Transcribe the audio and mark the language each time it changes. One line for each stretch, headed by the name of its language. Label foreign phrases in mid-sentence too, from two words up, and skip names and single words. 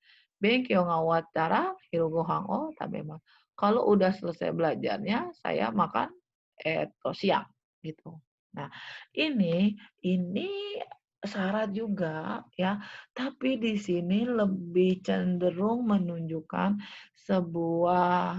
Japanese: 勉強が終わったら昼ご飯を食べます.
Indonesian: Kalau udah selesai belajarnya, saya makan siang gitu. Nah, ini syarat juga ya, tapi di sini lebih cenderung menunjukkan sebuah